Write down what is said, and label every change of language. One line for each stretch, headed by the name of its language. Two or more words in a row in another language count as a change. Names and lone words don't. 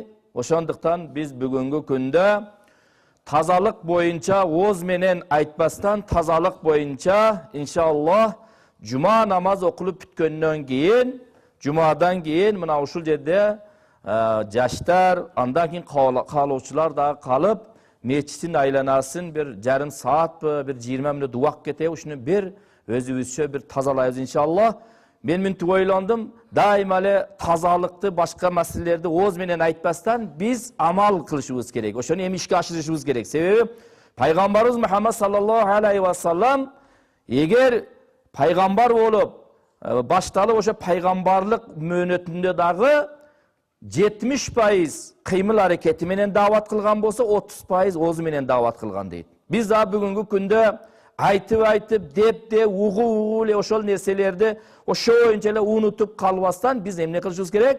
Kyrgyz: Ошондуктан биз бүгүнгү күндө тазалык боюнча ооз менен айтпастан, тазалык боюнча иншаллах жума намаз окулуп бүткөндөн кийин, жумадан кийин мына ушул жерде жаштар, андан кийин каалоочулар дагы калып, мечиттин айланасын бир жарым саатпы, бир 20 мүнөт убак кетеби, ушуну бир өзүбүзчө бир тазалайбыз иншаллах. Мен мынтип ойлондум, дайыма эле тазалыкты, башка маселелерди ооз менен айтпастан биз амал кылышыбыз керек. Ошону эми ишке ашырышыбыз керек. Себеби пайгамбарыбыз Мухаммад
Arabic: صلى الله عليه وسلم
Kyrgyz: эгер пайгамбар болуп башталып ошо пайгамбарлык мөөнөтүндө дагы 70% кыймыл аракети менен даават кылган болсо, 30% ооз менен даават кылган дейт. Биз да бүгүнкү күндө айтып, деп угу эле ошол нерселерди ошо боюнча эле унутуп калбастан биз эмне кылышыбыз керек?